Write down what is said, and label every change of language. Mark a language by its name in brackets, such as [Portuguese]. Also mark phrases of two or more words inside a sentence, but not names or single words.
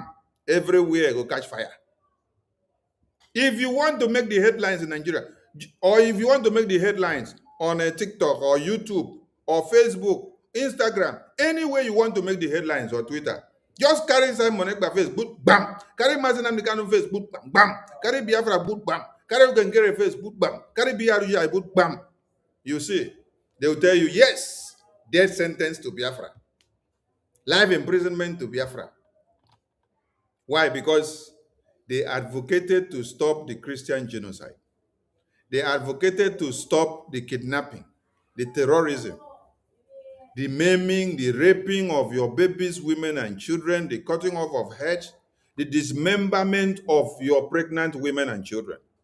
[English] Everywhere go catch fire. If you want to make the headlines in Nigeria, or if you want to make the headlines on a TikTok or YouTube or Facebook, Instagram, anywhere you want to make the headlines or Twitter, just carry Simon Ekpa face, boot, bam. Carry Mazi Nnamdi Kanu face, boot, bam, bam. Carry Biafra, boot, bam. Carry Ogengere face, boot, bam. Carry BRUI, boot, bam. You see, they will tell you, yes, death sentence to Biafra. Life imprisonment to Biafra. Why? Because they advocated to stop the Christian genocide. They advocated to stop the kidnapping, the terrorism, the maiming, the raping of your babies, women, and children, the cutting off of heads, the dismemberment of your pregnant women and children.